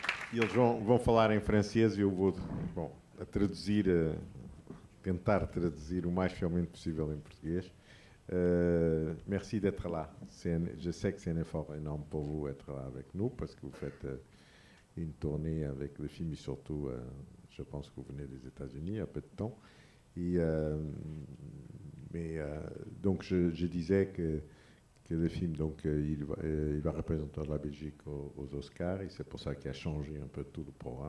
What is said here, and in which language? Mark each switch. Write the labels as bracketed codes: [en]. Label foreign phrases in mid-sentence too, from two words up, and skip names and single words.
[pt] E eles vão falar em francês e eu vou, bom, a traduzir, tentar traduzir o mais fielmente possível em português. [fr] Merci d'être là. Je sais que c'est un effort énorme pour vous être là avec nous parce que vous faites une tournée avec le film et surtout, je pense que vous venez des États-Unis il y a peu de temps. Et, donc je disais que le film, donc, il va représenter la Belgique aux Oscars et c'est pour ça qu'il a changé un peu tout le programme.